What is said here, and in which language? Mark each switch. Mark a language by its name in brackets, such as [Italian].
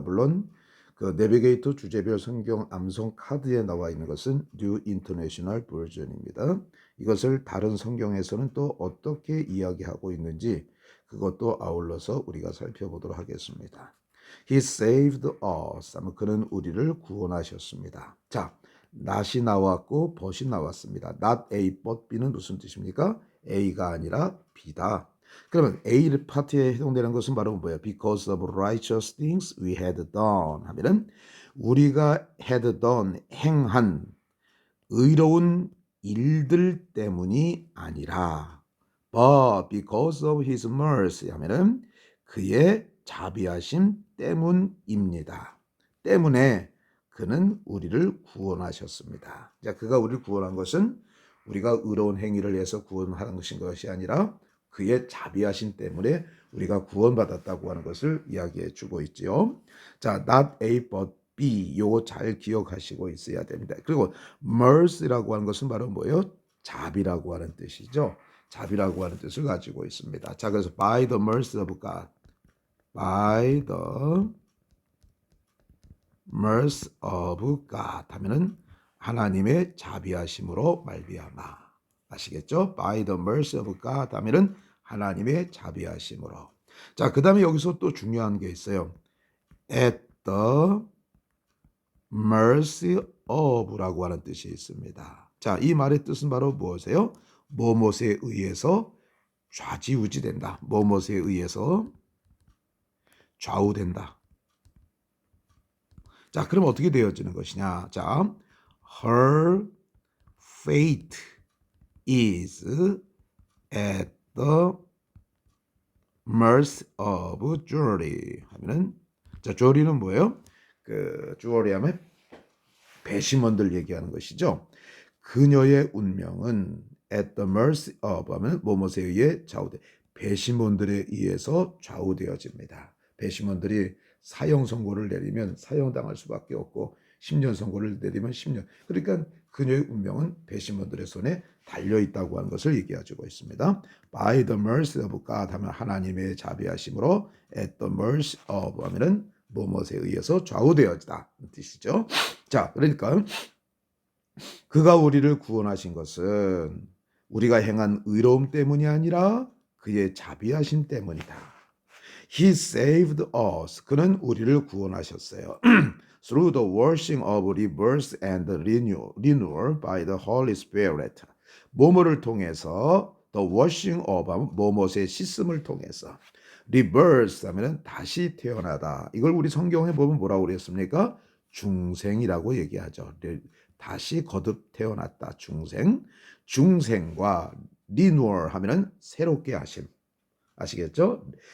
[Korean] 물론 그 내비게이터 주제별 성경 암송 카드에 나와 있는 것은 New International Version입니다. 이것을 다른 성경에서는 또 어떻게 이야기하고 있는지 그것도 아울러서 우리가 살펴보도록 하겠습니다. [English] He saved us. [Korean] 그는 우리를 구원하셨습니다. 자, not이 나왔고 but이 나왔습니다. not A but B는 무슨 뜻입니까? A가 아니라 B다. 그러면 A 파트에 해당되는 것은 바로 뭐예요? [English] Because of righteous things we had done [Korean] 하면은 우리가 [English] had done [Korean] 행한 의로운 일들 때문이 아니라 [English] but because of his mercy [Korean] 하면은 그의 자비하심 때문입니다. 때문에 그는 우리를 구원하셨습니다. 자, 그가 우리를 구원한 것은 우리가 의로운 행위를 해서 구원하는 것이 아니라 그의 자비하심 때문에 우리가 구원받았다고 하는 것을 이야기해 주고 있지요. 자, not A but B 요거 잘 기억하시고 있어야 됩니다. 그리고 mercy라고 하는 것은 바로 뭐예요? 자비라고 하는 뜻이죠. 자비라고 하는 뜻을 가지고 있습니다. 자, 그래서 [English] by the mercy of God, [Korean] by the mercy of God 하면은 하나님의 자비하심으로 말미암아. 아시겠죠? [English] by the mercy of God [Korean] 하면은 하나님의 자비하심으로. 자, 그다음에 여기서 또 중요한 게 있어요. [English] at the mercy of [Korean] 라고 하는 뜻이 있습니다. 자, 이 말의 뜻은 바로 무엇이에요? 뭐뭇에 의해서 좌지우지된다. 뭐뭇에 의해서 좌우된다. 자, 그럼 어떻게 되어지는 것이냐? 자, [English] her fate is at the mercy of Jury [Korean] 하면은 자, Jury는 뭐예요? 그 주어리 하면 배심원들 얘기하는 것이죠. 그녀의 운명은 [English] at the mercy of [Korean] 하면 뭐뭇에 의해 좌우돼. 배심원들에 의해서 좌우되어집니다. 배심원들이 사형 선고를 내리면 사형당할 수밖에 없고 10년 선고를 내리면 10년. 그러니까 그녀의 운명은 배심원들의 손에 달려있다고 하는 것을 얘기해주고 있습니다. [English] By the mercy of God [Korean] 하면 하나님의 자비하심으로 [English] at the mercy of [Korean] 하면은 뭐뭇에 의해서 좌우되어지다 뜻이죠. 자, 그러니까 그가 우리를 구원하신 것은 우리가 행한 의로움 때문이 아니라 그의 자비하심 때문이다. [English] He saved us. [Korean] 그는 우리를 구원하셨어요. [English] Through the washing of rebirth and renewal by the Holy Spirit. [Korean] 뭐뭐를 통해서 [English] the washing of [Korean] 뭐뭐의 씻음을 통해서 rebirth 하면은 다시 태어나다. 이걸 우리 성경에 보면 뭐라고 그랬습니까? 중생이라고 얘기하죠. 다시 거듭 태어났다. 중생. 중생과 renewal 하면은 새롭게 하심. 아시겠죠?